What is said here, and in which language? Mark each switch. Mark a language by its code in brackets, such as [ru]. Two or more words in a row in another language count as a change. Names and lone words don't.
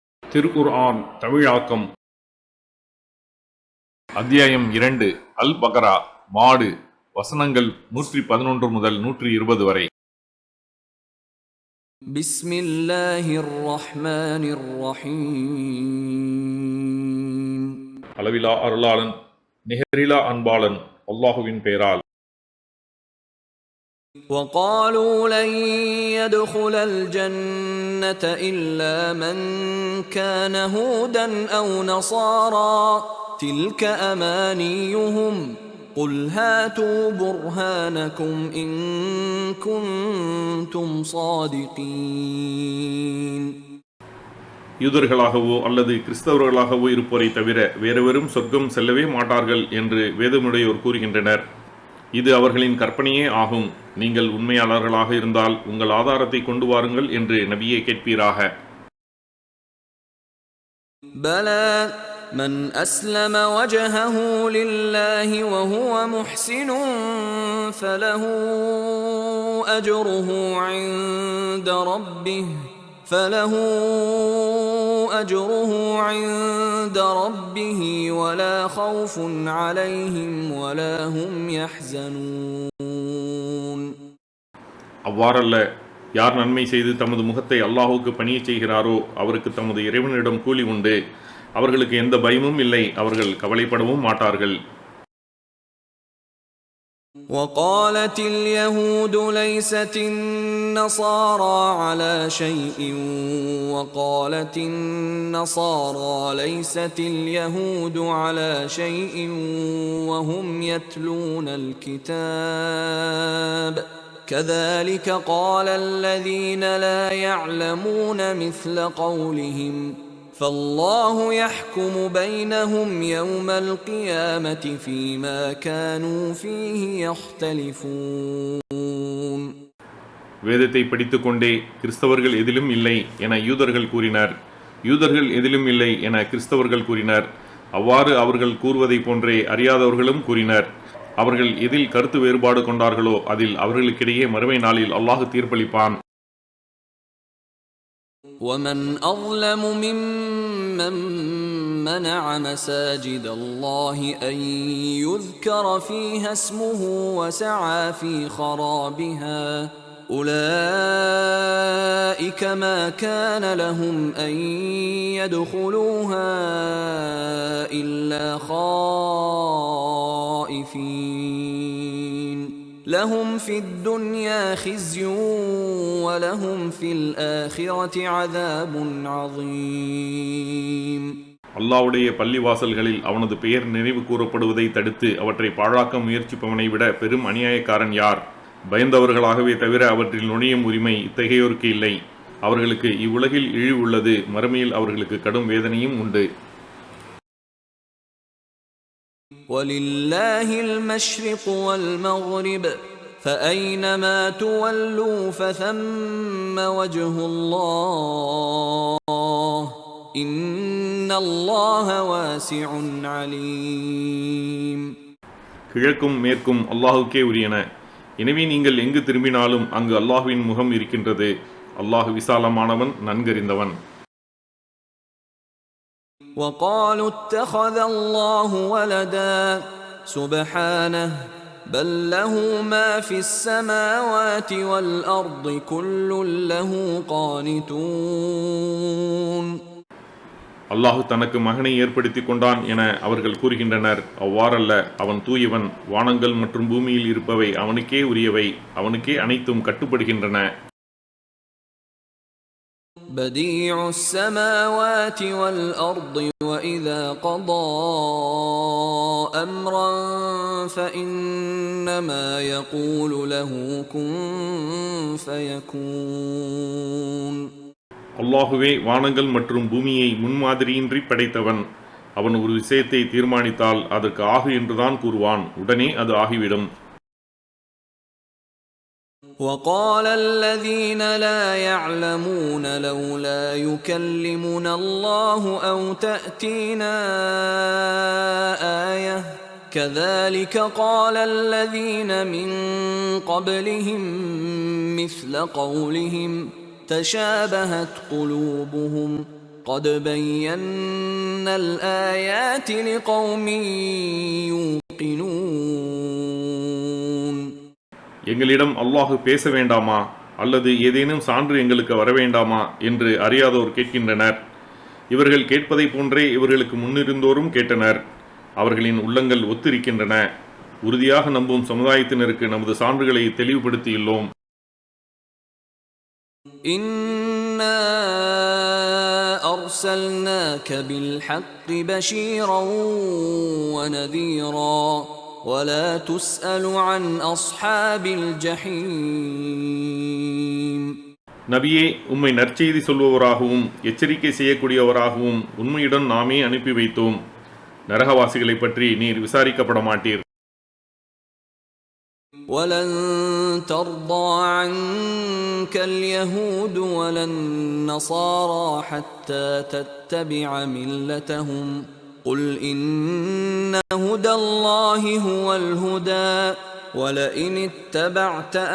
[ta] திருக்குர்ஆன் தமிழாக்கம் அத்தியாயம் 2 அல் பக்ரா மாடு வசனங்கள் 111 முதல் 120 வரை. [ar] بسم الله الرحمن الرحيم. [ta] அளவிலா அருளாளன் நிகரிலா அன்பாளன் அல்லாஹுவின் பெயரால். [ar] وقالوا لن يدخل الجنة إلا من كان هودا أو نصارى تلك أمانيهم قل هاتوا برهانكم إن كنتم صادقين. [ta] யூதர்களாகவோ அல்லது கிறிஸ்தவர்களாகவோ இருப்போரை தவிர வேறெவரும் சொர்க்கம் செல்லவே மாட்டார்கள் என்று வேதமுடையோர் கூறுகின்றனர். இது அவர்களின் கற்பனையே ஆகும். நீங்கள் உண்மையாளர்களாக இருந்தால் உங்கள் ஆதாரத்தை கொண்டு வாருங்கள் என்று நபியே கேட்பீராக. [ar] بلى من أسلم وجهه لله وهو محسن فله أجره عند ربه فله أجره عند ربه ولا خوف عليهم ولا هم يحزنون. [ta] அவ்வாறல்ல, யார் நன்மை செய்து தமது முகத்தை அல்லாஹுக்கு பணியச் செய்கிறாரோ அவருக்கு தமது இறைவனிடம் கூலி உண்டு. அவர்களுக்கு எந்த பயமும் இல்லை, அவர்கள் கவலைப்படவும் மாட்டார்கள். [ar] وقالت اليهود ليست النصارى على شيء وقالت النصارى ليست اليهود على شيء وهم يتلون الكتاب كذلك قال الذين لا يعلمون مثل قولهم فالله يحكم بينهم يوم القيامة فيما كانوا فيه يختلفون. [ta] வேதத்தை படித்துக்கொண்டே கிறிஸ்தவர்கள் எதிலும் இல்லை என யூதர்கள் கூறினர், யூதர்கள் எதிலும் இல்லை என கிறிஸ்தவர்கள் கூறினர். அவ்வாறு அவர்கள் கூறுவதை போன்றே அறியாதவர்களும் கூறினர். அவர்கள் எதில் கருத்து வேறுபாடு கொண்டார்களோ அதில் அவர்களுக்கிடையே மறுமை நாளில் அல்லாஹ் தீர்ப்பளிப்பான். [ar] ومن أظلم ممن منع مساجد الله أن يذكر فيها اسمه وسعى في خرابها أولئك ما كان لهم أن يدخلوها إلا خائفين لهم في الدنيا خزي ولهم في الآخرة عذاب عظيم. [ta] அல்லாஹ்வுடைய பள்ளிவாசல்களில் அவனது பெயர் நினைவு கூறப்படுவதை தடுத்து அவற்றை பாழாக்க முயற்சிப்பவனை விட பெரும் அநியாயக்காரன் யார்? பயந்தவர்களாகவே தவிர அவற்றில் நுழையும் உரிமை இத்தகையோருக்கு இல்லை. அவர்களுக்கு இவ்வுலகில் இழிவு உள்ளது, மறுமையில் அவர்களுக்கு கடும் வேதனையும் உண்டு. [ar] وَلِلَّهِ الْمَشْرِقُ وَالْمَغْرِبُ فَأَيْنَمَا تُوَلُّوا فَثَمَّ وَجْهُ اللَّهِ إِنَّ اللَّهَ وَاسِعٌ عَلِيمٌ. [ta] கிழக்கும் மேற்கும் அல்லாஹுக்கே உரியன. எனவே நீங்கள் எங்கு திரும்பினாலும் அங்கு அல்லாஹுவின் முகம் இருக்கின்றது. அல்லாஹ் விசாலமானவன், நன்கறிந்தவன். [ar] وقالوا اتخذ الله ولدا سبحانه بل له ما في السماوات والأرض كل له قانتون. [ta] அல்லாஹ் தனக்கு மகனை ஏற்படுத்தி கொண்டான் என அவர்கள் கூறுகின்றனர். அவ்வாறல்ல, அவன் தூயவன். வானங்கள் மற்றும் பூமியில் இருப்பவை அவனுக்கே உரியவை, அவனுக்கே அனைத்தும் கட்டுப்படுகின்றன. [ar] بديع السماوات والأرض وإذا قضى أمرا فإنما يقول له كن فيكون. [ta] அல்லாஹுவே வானங்கள் மற்றும் பூமியை முன்மாதிரியின்றி படைத்தவன். அவன் ஒரு விஷயத்தை தீர்மானித்தால் அதற்கு ஆகு என்றுதான் கூறுவான், உடனே அது ஆகிவிடும். [ar] وقال الذين لا يعلمون لولا يكلمنا الله أو تأتينا آية كذلك قال الذين من قبلهم مثل قولهم تشابهت قلوبهم قد بينا الآيات لقوم يوقنون. [ta] எங்களிடம் அல்லாஹ் பேச வேண்டாமா அல்லது ஏதேனும் சான்று எங்களுக்கு வர வேண்டாமா என்று அறியாதோர் கேட்கின்றனர். இவர்கள் கேட்பதை போன்றே இவர்களுக்கு முன்னிருந்தோரும் கேட்டனர். அவர்களின் உள்ளங்கள் ஒத்திருக்கின்றன. உறுதியாக நம்பும் சமுதாயத்தினருக்கு நமது சான்றுகளை தெளிவுபடுத்தியுள்ளோம். [ar] إنا أرسلناك بالحق بشيرا ونذيرا ولا تسأل عن أصحاب الجحيم. [ta] நபியே, உம்மை நற்செய்தி சொல்பவராகவும் எச்சரிக்கை செய்யக்கூடியவராகவும் உண்மையுடன் நாமே அனுப்பி வைத்தோம். நரகவாசிகளை பற்றி நீர் விசாரிக்கப்பட மாட்டீர். [ar] ولن ترضى عنك اليهود ولا النصارى حتى تتبع ملتهم قل إن هدى الله هو الهدى ولئن اتبعت